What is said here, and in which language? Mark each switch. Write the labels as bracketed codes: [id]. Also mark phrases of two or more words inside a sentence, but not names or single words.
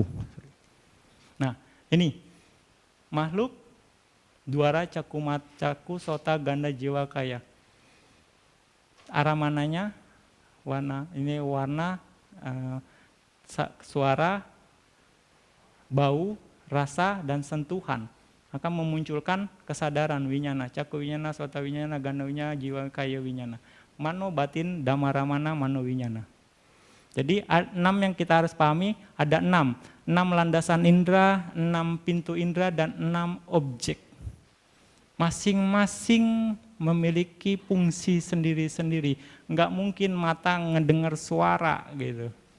[id] Nah, ini makhluk [pi] dwara caku sota ganda jiwa kaya. [id] Arah mananya? Warna, suara, bau, rasa, dan sentuhan akan memunculkan kesadaran winyana, [pi] caku winyana, sota winyana, ganda winyana, jiwa kaya winyana. Mano batin, damaramana, mano winyana. [id] Jadi 6 yang kita harus pahami, ada 6 landasan indera, 6 pintu indera, dan 6 objek. Masing-masing memiliki fungsi sendiri-sendiri. Enggak mungkin mata ngedengar suara gitu.